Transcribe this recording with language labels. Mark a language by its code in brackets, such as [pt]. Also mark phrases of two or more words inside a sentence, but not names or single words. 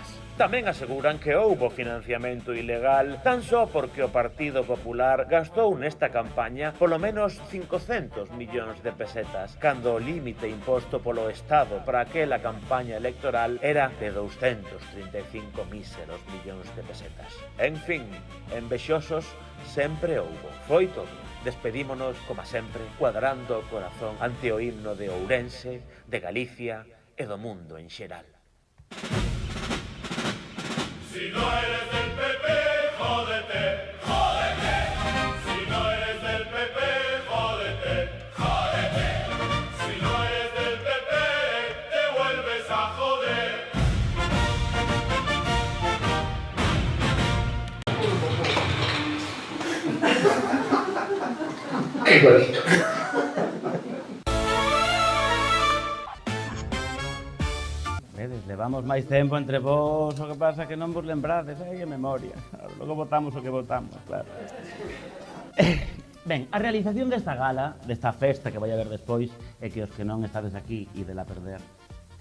[gl] Tamén aseguran que houbo financiamento ilegal tan só porque o Partido Popular gastou nesta campaña polo menos 500 millóns de pesetas, cando o límite imposto polo Estado para aquela campaña electoral era de 235 míseros millóns de pesetas. En fin, envexosos sempre houbo. Foi todo. Despedímonos, como sempre, cuadrando o corazón ante o himno de Ourense, de Galicia e do mundo en xeral. [es] Si no eres del PP, jódete, jódete. Si no eres del PP, jódete, jódete. Si no eres del PP, te vuelves a joder. Qué bonito. [gl] Vedes, levamos máis tempo entre vos, o que pasa que non vos lembrades, hai a memoria. Logo votamos o que votamos, claro. Ben, a realización desta gala, desta festa que vai haber despois, é que os que non estades aquí e de la perder,